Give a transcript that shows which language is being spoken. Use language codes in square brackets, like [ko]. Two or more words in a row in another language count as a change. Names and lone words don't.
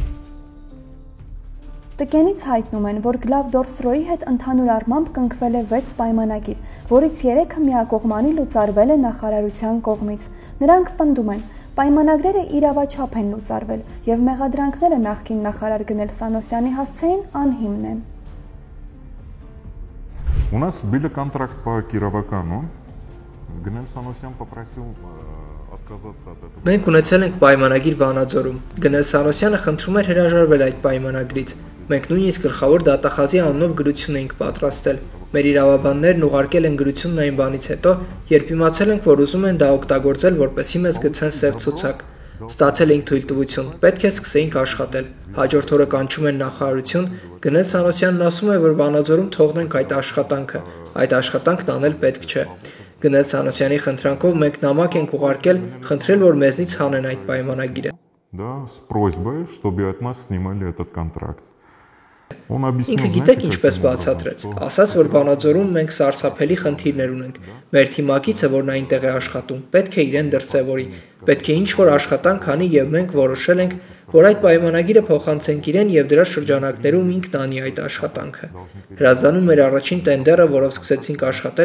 [hy] Տկենից հայտնում են, որ Glavdorstroi հետ ընդհանուր առմամբ կնքվել է 6 պայմանագիր, որից 3-ը միակողմանի լուծարվել է նախարարության կողմից։ Նրանք պնդում են, պայմանագրերը իրավաչափ են լուծարվել եւ մեղադրանքները նախկին նախարար Գնել Սանոսյանի հասցեին անհիմն են։ [ru] У нас был контракт по Кировакану. Գնել Սանոսյան попросил отказаться от этого. [hy] Մենք ունեցել ենք պայմանագիր Վանաձորում։ Գնել Սանոսյանը խնդրում էր հրաժարվել այդ պայմանագրից։ Մենք նույնիսկ գլխավոր դատախազի անունով գրություն էինք պատրաստել։ Մեր իրավաբաններն ուղարկել են գրությունն այն բանից հետո, երբ իմացել ենք, որ ուզում են դա օգտագործել, որպեսզի մեզ գցեն սև ցուցակ։ Ստացել էինք թույլտվություն, պետք է սկսեինք աշխատել։ Հաջորդ օրը կանչում են նախարարություն, Գնել Սանոսյանն ասում է, որ Վանաձորում թողնենք այդ աշխատանքը։ Այդ աշխատանքն անել պետք չէ։ Գնել Սանոսյանի խնդրանքով մենք նամակ ենք ուղարկել, խնդրել, որ մեզնից հանեն այդ պայմանագիրը։ [ru] Да, с просьбой, чтобы от нас снимали этот контракт. [hy] Ինքը գիտեք ինչպես բացատրեց, ասաց, որ Վանաձորում մենք սարսափելի խնդիրներ ունենք։ Մեր թիմակիցը, որն այնտեղ է աշխատում, պետք է իրեն դրսևորի, պետք է ինչ-որ աշխատանք անի եւ մենք որոշել ենք, որ այդ պայմանագիրը փոխանցենք իրեն եւ դրա շրջանակներում ինքն անի այդ աշխատանքը։ Հրազդանում մեր առաջին տենդերը, որով սկսեցինք աշխատել,